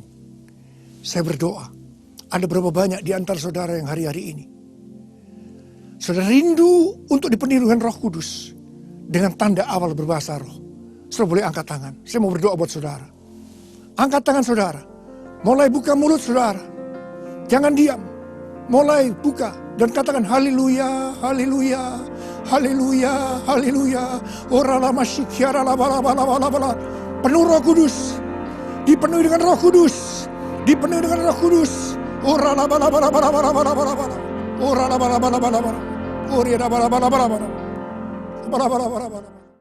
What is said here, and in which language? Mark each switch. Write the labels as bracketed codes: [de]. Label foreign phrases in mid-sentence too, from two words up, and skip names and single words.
[id] Saya berdoa, ada berapa banyak di antara saudara yang hari-hari ini saudara rindu untuk dipenuhi dengan Roh Kudus dengan tanda awal berbahasa roh. Saudara boleh angkat tangan. Saya mau berdoa buat saudara. Angkat tangan saudara. Mulai buka mulut saudara. Jangan diam. Mulai buka dan katakan haleluya, haleluya, haleluya, haleluya. Orala masyikyara la bala bala bala bala. Penuh Roh Kudus. Dipenuhi dengan Roh Kudus. Dipenuhi dengan Roh Kudus. Orala bala bala bala bala bala bala bala. Orala bala bala bala bala. Oriana bala bala bala bala. Bala bala bala bala.